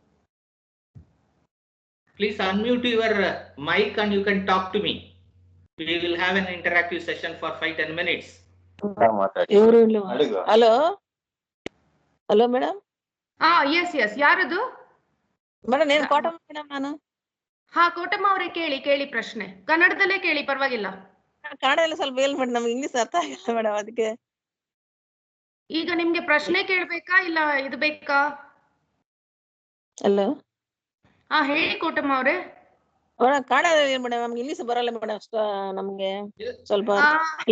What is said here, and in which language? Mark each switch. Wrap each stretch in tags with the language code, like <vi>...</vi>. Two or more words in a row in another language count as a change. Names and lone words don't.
<en>Please unmute your mic and you can talk to me. We will have an interactive session for 5-10 minutes. Hello. Hello, madam.</en> <kn>Yes. Yaradu?</kn> <en>Madam, name Kotam, madam, nanu.</en> <kn>ಕೋಟಮ್ ಅವರೆ ಕೇಳಿ ಪ್ರಶ್ನೆ. ಕನ್ನಡದಲ್ಲೇ ಕೇಳಿ ಪರವಾಗಿಲ್ಲ. Kannadadalli ಸ್ವಲ್ಪ ಹೇಳ್ಬಿಡಿ ನಮಗೆ ಇಂಗ್ಲಿಷ್ ಅರ್ಥ ಆಗಿಲ್ಲ ಮೇಡಮ್ ಅದಕ್ಕೆ. ಈಗ ನಿಮಗೆ ಪ್ರಶ್ನೆ ಕೇಳಬೇಕಾ ಇಲ್ಲ ಇದು ಬೇಕಾ? ಹಲೋ. ಹೇಳಿ ಕೋಟಮ್ಮ ಅವರೇ. ಕನ್ನಡದಲ್ಲಿ ಮೇಡಮ್ ನಮ್ಗೆ ಇಂಗ್ಲಿಷ್ ಬರಲ್ಲ ಮೇಡಮ್ ನಮ್ಗೆ ಸ್ವಲ್ಪ ಇಲ್ಲ.</kn>